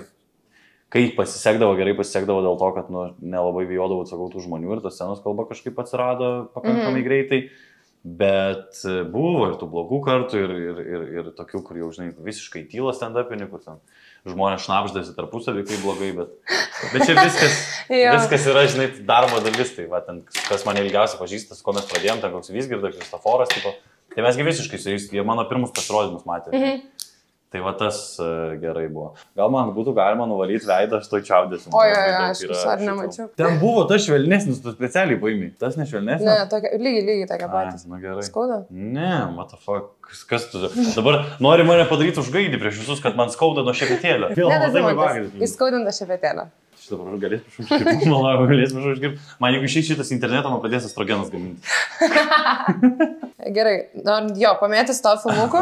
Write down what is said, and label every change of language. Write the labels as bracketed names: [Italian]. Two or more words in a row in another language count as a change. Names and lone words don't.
[Lithuanian] Kai gerai pasisekdavo dėl to, kad nelabai bijodavau, sakau, tų žmonių ir ta scenos kalba kažkaip atsirado pakankamai greitai, bet buvo ir tų blogų kartų ir tokių, kur jau, žinai, visiškai tyla stand-upinį, kur ten žmonės šnapždasi tarpusavį, kaip blogai, bet čia viskas yra, žinai, darbo dalis, tai va, ten, kas mane ilgiausiai pažįstas, ko mes pradėjom, ten koks Vizgirdas, Kristoforas, tipo, tai mesgi visiškai su jais, jie mano pirmus pasirodymus matė. Tai va tas gerai buvo. Gal man būtų galima nuvalyti veidą, aš to čiaudėsiu. Aš ar nemačiau. Ten buvo tas švelnesnis, tu specialiai paimi. Tas nešvelnesnis? Ne, lygiai tokia patys. Na gerai. Skauda? Ne, [English] what the fuck. [Lithuanian] Kas tu? Dabar nori mane padaryti užgaidį prieš visus, kad man skauda nuo šepetėlio. Įskaudinta šepetėlio. Dabar galės užkirpti, malau, galės užkirpti. Man jeigu šitas internetą, man pradės estrogenas gaminti. Gerai, jo, pamėtis to filmuku.